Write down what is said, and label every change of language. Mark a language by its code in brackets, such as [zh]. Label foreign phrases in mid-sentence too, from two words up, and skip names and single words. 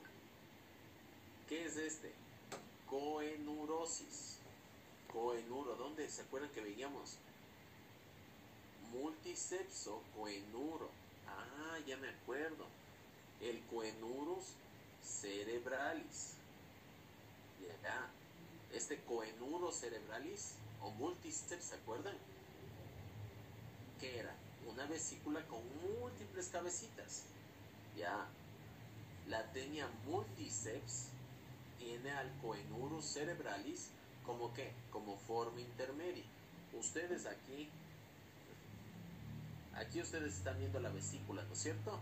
[es] ¿Qué es este? Coenurosis. Coenuro, ¿dónde? ¿Se acuerdan que veíamos? Multicepso coenuro. Ah, ya me acuerdo. El coenurus cerebralis. Ya. Este coenuro cerebralis o multiceps, ¿se acuerdan? ¿Qué era? Una vesícula con múltiples cabecitas. Ya. La tenia multiceps tiene al coenurus cerebralis como qué, como forma intermedia. Ustedes aquí ustedes están viendo la vesícula, ¿no es cierto?